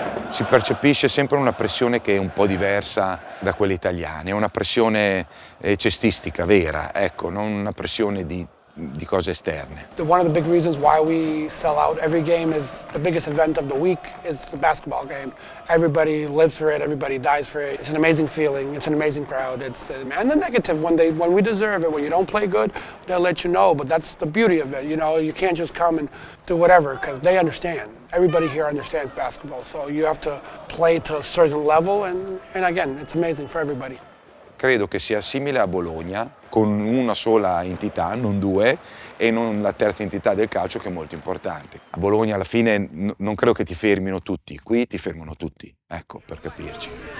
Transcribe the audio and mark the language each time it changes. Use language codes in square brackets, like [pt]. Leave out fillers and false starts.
[it] Si percepisce sempre una pressione che è un po' diversa da quelle italiane, è una pressione cestistica vera, ecco, non una pressione di cose esterne. [en] One of the big reasons why we sell out every game is the biggest event of the week is the basketball game. Everybody lives for it, everybody dies for it. It's an amazing feeling, it's an amazing crowd. And the negative, when we deserve it, when you don't play good, they'll let you know, but that's the beauty of it, you know, you can't just come and do whatever, because they understand. Everybody here understands basketball, so you have to play to a certain level, and again, it's amazing for everybody. [it] Credo che sia simile a Bologna, con una sola entità, non due, e non la terza entità del calcio che è molto importante. A Bologna alla fine non credo che ti fermino tutti, qui ti fermano tutti, ecco, per capirci.